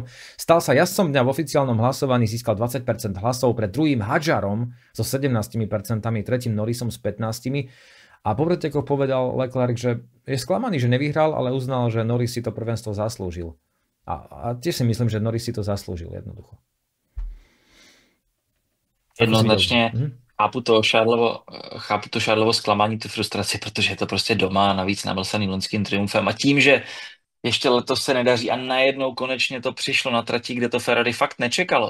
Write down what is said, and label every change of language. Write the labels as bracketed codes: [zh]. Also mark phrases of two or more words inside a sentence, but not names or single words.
[sk] Stal sa jazdcom dňa v oficiálnom hlasovaní, získal 20% hlasov pred druhým Hadjarom so 17%, tretím Norrisom s 15%. A po pretekoch povedal Leclerc, že je sklamaný, že nevyhral, ale uznal, že Norris si to prvenstvo zaslúžil. A tiež si myslím, že Norris si to zaslúžil jednoducho. [cs] Jednoznačně chápu to Charlesovo zklamání, tu frustraci, protože je to prostě doma, navíc namlsaný loňským triumfem. A tím, že ještě letos se nedaří a najednou konečně to přišlo na trati, kde to Ferrari fakt nečekalo.